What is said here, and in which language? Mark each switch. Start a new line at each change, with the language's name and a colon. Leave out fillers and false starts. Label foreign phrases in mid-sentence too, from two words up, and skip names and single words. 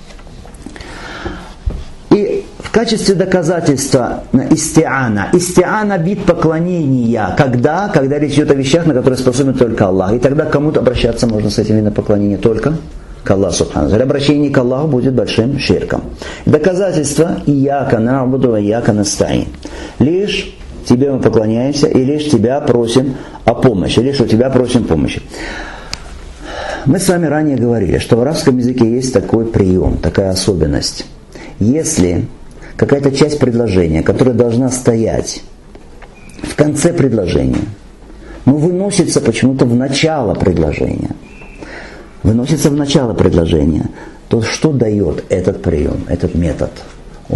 Russian: И в качестве доказательства истиана. Истиана вид поклонения. Когда речь идет о вещах, на которые способен только Аллах. И тогда к кому-то обращаться можно с этим видом поклонения только к Аллаху
Arabic: سبحانه وتعالى.
Russian: Обращение к Аллаху будет большим ширком. Доказательство
Arabic: إياك نعبد وإياك نستعين.
Russian: Лишь тебе мы поклоняемся и лишь тебя просим о помощи. Лишь у тебя просим помощи. Мы с вами ранее говорили, что в арабском языке есть такой прием, такая особенность. Если какая-то часть предложения, которая должна стоять в конце предложения, но выносится почему-то в начало предложения, то что дает этот прием, этот метод?